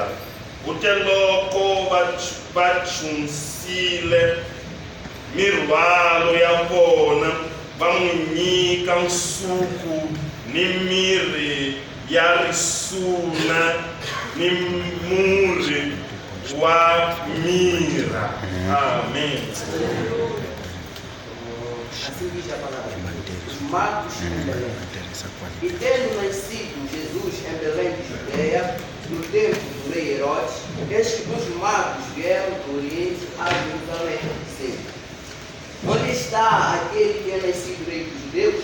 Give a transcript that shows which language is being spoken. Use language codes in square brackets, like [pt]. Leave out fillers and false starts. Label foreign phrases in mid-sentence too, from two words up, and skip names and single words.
[ts] Kute loko va chunsile mirhwalo ya vona, va n'wi nyika nsuku ni mirhi Yarisuna Nimuri Wamira. [pt] Amém. Assim diz a palavra. Os magos em Belém. E tendo nascido Jesus em Belém de Judeia, no tempo do rei Herodes, eis que os magos vieram do Oriente a Jerusalém, dizendo: onde está aquele que é nascido rei dos judeus?